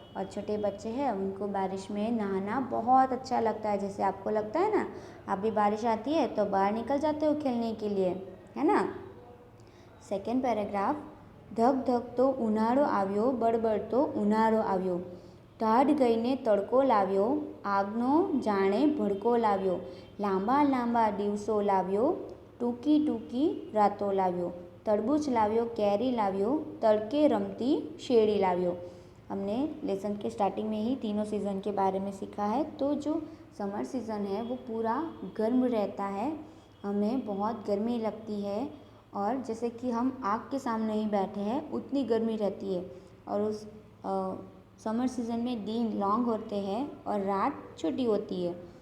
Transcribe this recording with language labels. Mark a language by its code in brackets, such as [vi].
[hi] और छोटे बच्चे हैं उनको बारिश में नहाना बहुत अच्छा लगता है, जैसे आपको लगता है ना। आप भी बारिश आती है तो बाहर निकल जाते हो खेलने के लिए, है ना। [en] second paragraph, [gu] धक धक तो उनाळो આવ્યો, बड़बड़ तो उनाळो આવ્યો। ટાઢ ગઈને તડકો લાવ્યો, આગનો જાણે ભડકો લાવ્યો। લાંબા લાંબા દિવસો લાવ્યો, ટૂંકી ટૂંકી રાતો લાવ્યો। તરબૂચ લાવ્યો, કેરી લાવ્યો, તડકે રમતી શેરડી લાવ્યો। [hi] हमने लेसन के स्टार्टिंग में ही तीनों सीज़न के बारे में सीखा है। तो जो समर सीज़न है वो पूरा गर्म रहता है, हमें बहुत गर्मी लगती है और जैसे कि हम आग के सामने ही बैठे हैं उतनी गर्मी रहती है। और उस समर सीज़न में दिन लॉन्ग होते हैं और रात छोटी होती है।